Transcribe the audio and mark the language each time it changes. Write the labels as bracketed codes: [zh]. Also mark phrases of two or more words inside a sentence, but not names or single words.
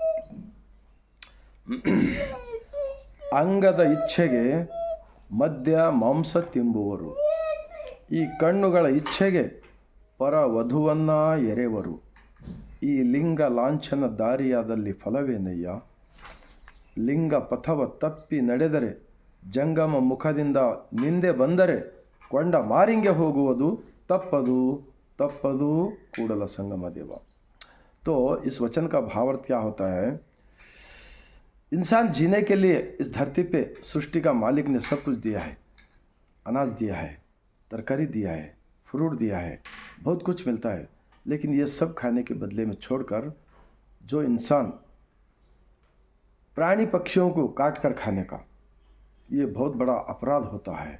[kn] ಅಂಗದ ಇಚ್ಛೆಗೆ ಮದ್ಯ ಮಾಂಸ ತಿಂಬುವರು, ಈ ಕಣ್ಣುಗಳ ಇಚ್ಛೆಗೆ ಪರ ವಧುವನ್ನು ಎರೆವರು, ಈ ಲಿಂಗ ಲಾಂಛನ ದಾರಿಯಾದಲ್ಲಿ ಫಲವೇನಯ್ಯ, ಲಿಂಗ ಪಥವ ತಪ್ಪಿ ನಡೆದರೆ ಜಂಗಮ ಮುಖದಿಂದ ನಿಂದೆ ಬಂದರೆ ಕೊಂಡ ಮಾರಿಂಗೆ ಹೋಗುವುದು ತಪ್ಪದು ಕೂಡಲ संगम देव। [hi] तो इस वचन का भावार्थ क्या होता है? इंसान जीने के लिए इस धरती पे सृष्टि का मालिक ने सब कुछ दिया है। अनाज दिया है, तरकारी दिया है, फ्रूट दिया है, बहुत कुछ मिलता है। लेकिन ये सब खाने के बदले में छोड़कर जो इंसान प्राणी पक्षियों को काट कर खाने का, ये बहुत बड़ा अपराध होता है।